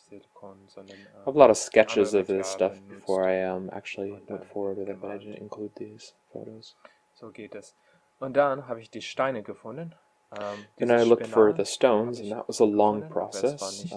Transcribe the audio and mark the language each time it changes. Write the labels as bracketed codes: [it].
[en] I have a lot of sketches of this stuff before I actually went forward with it, but I didn't include these photos. [de] So geht es. Und dann habe ich die Steine gefunden. [en] Then I looked for the stones, and that was a long process.